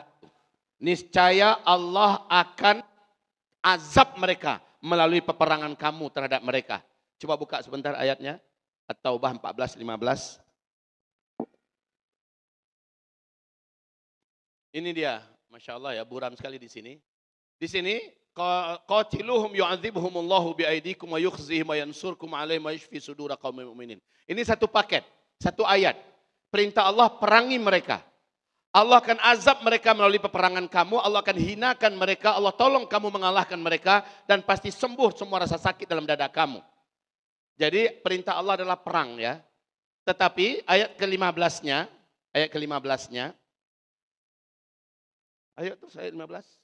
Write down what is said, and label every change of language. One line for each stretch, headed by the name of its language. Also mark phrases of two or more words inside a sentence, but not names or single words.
Indonesian: Niscaya Allah akan azab mereka melalui peperangan kamu terhadap mereka. Coba buka sebentar ayatnya. At-Taubah 14:15. Ini dia,
Arabic: ما شاء الله
Indonesian: ya, buram sekali di sini. Di sini,
Arabic: قاتلوهم يعذبهم الله بأيديكم ويخزهم وينصركم عليهم ويشف صدور قوم مؤمنين.
Indonesian: Ini satu paket, satu ayat. Perintah Allah, perangi mereka. Allah akan azab mereka melalui peperangan kamu, Allah akan hinakan mereka, Allah tolong kamu mengalahkan mereka, dan pasti sembuh semua rasa sakit dalam dada kamu. Jadi perintah Allah adalah perang ya. Tetapi ayat ke-15-nya, ayat terus ayat 15.